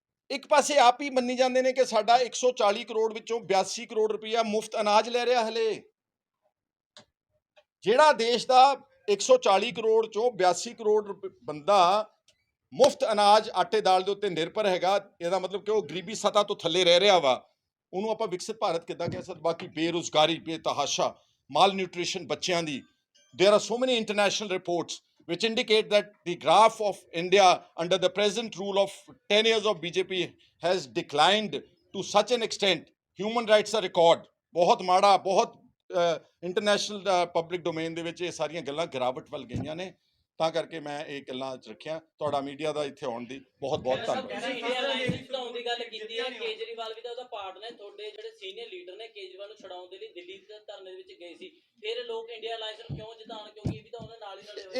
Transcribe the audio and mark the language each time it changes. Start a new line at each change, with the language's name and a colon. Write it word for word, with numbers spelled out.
Punjabi: ਇੱਕ ਪਾਸੇ ਆਪ ਹੀ ਮੰਨੀ ਜਾਂਦੇ ਨੇ ਕਿ ਸਾਡਾ ਇੱਕ ਸੌ ਚਾਲੀ ਕਰੋੜ ਵਿੱਚੋਂ ਬਿਆਸੀ ਕਰੋੜ ਰੁਪਇਆ ਮੁਫਤ ਅਨਾਜ ਲੈ ਰਿਹਾ ਹਲੇ। ਜਿਹੜਾ ਦੇਸ਼ ਦਾ ਇੱਕ ਸੌ ਚਾਲੀ ਕਰੋੜ ਚੋਂ ਬਿਆਸੀ ਕਰੋੜ ਰੁਪ- ਬੰਦਾ ਮੁਫਤ ਅਨਾਜ ਆਟੇ ਦਾਲ ਦੇ ਉੱਤੇ ਨਿਰਭਰ ਹੈਗਾ, ਇਹਦਾ ਮਤਲਬ ਕਿ ਉਹ ਗਰੀਬੀ ਸਤਾ ਤੋਂ ਥੱਲੇ ਰਹਿ ਰਿਹਾ ਵਾ, ਉਹਨੂੰ ਆਪਾਂ ਵਿਕਸਿਤ ਭਾਰਤ ਕਿੱਦਾਂ ਕਹਿ ਸਕਦੇ? ਬਾਕੀ ਬੇਰੁਜ਼ਗਾਰੀ ਬੇਤਹਾਸ਼ਾ, ਮਾਲ ਨਿਊਟ੍ਰੀਸ਼ਨ ਬੱਚਿਆਂ ਦੀ,
English: there are so many international reports which indicate that the graph of India under the present rule of ten years of B J P has declined to such an extent. Human rights are record.
Punjabi: ਬਹੁਤ ਮਾੜਾ, ਬਹੁਤ international public domain ਦੇ ਵਿੱਚ ਇਹ ਸਾਰੀਆਂ ਗੱਲਾਂ ਗਿਰਾਵਟ ਵੱਲ ਗਈਆਂ ਨੇ, ਤਾਂ ਕਰਕੇ ਮੈਂ ਇਹ ਗੱਲਾਂ 'ਚ ਰੱਖਿਆ। ਤੁਹਾਡਾ ਮੀਡੀਆ ਦਾ ਇੱਥੇ ਆਉਣ ਦੀ ਬਹੁਤ ਬਹੁਤ ਸਾਹਿਬ, ਧੰਨਵਾਦ। ਤੁਸੀਂ ਇੰਡੀਆ ਲਾਈਨ ਨੂੰ ਵਧਾਉਣ ਦੀ ਗੱਲ ਕੀਤੀ ਹੈ, ਕੇਜਰੀਵਾਲ ਵੀ ਤਾਂ ਉਹਦਾ ਪਾਰਟ ਨੇ, ਤੁਹਾਡੇ ਜਿਹੜੇ ਸੀਨੀਅਰ ਲੀਡਰ ਨੇ ਕੇਜਰੀਵਾਲ ਨੂੰ ਛਡਾਉਣ ਦੇ ਲਈ ਦਿੱਲੀ ਦੇ ਧਰਨੇ ਦੇ ਵਿੱਚ ਗਏ ਸੀ, ਫਿਰ ਲੋਕ ਇੰਡੀਆ ਲਾਈਨ ਨੂੰ ਕਿਉਂ ਜਿਤਾਉਣ, ਕਿਉਂਕਿ ਇਹ ਵੀ ਤਾਂ ਉਹਨਾਂ ਨਾਲ ਹੀ ਰਲੇ ਹੋਏ